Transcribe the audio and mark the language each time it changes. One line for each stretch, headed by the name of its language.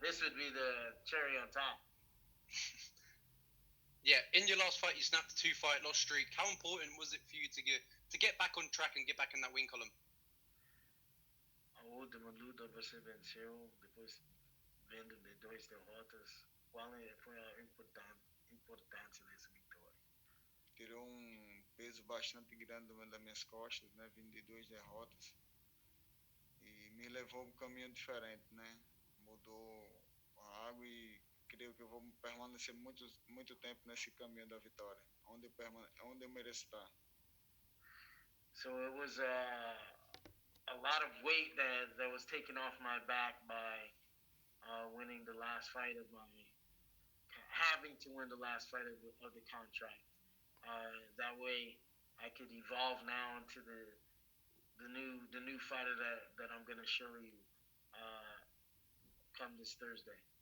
English: This would be the cherry on top. Yeah, in your last fight, you snapped a 2-fight loss streak. How important was it for you to get back on track and get back in that win column?
Portuguese: A última luta você venceu, depois vendo de 2 derrotas. Qual foi a importância dessa vitória? Tirou peso bastante grande das minhas costas, né? Vindo de 2 derrotas. E me levou a caminho diferente, né? Mudou a água e creio que eu vou permanecer muito tempo nesse caminho da vitória, onde eu mereço estar.
English: So it was a lot of weight that was taken off my back by winning the last fight of having to win the last fight of the contract. That way, I could evolve now into the new fighter that I'm gonna show you come this Thursday.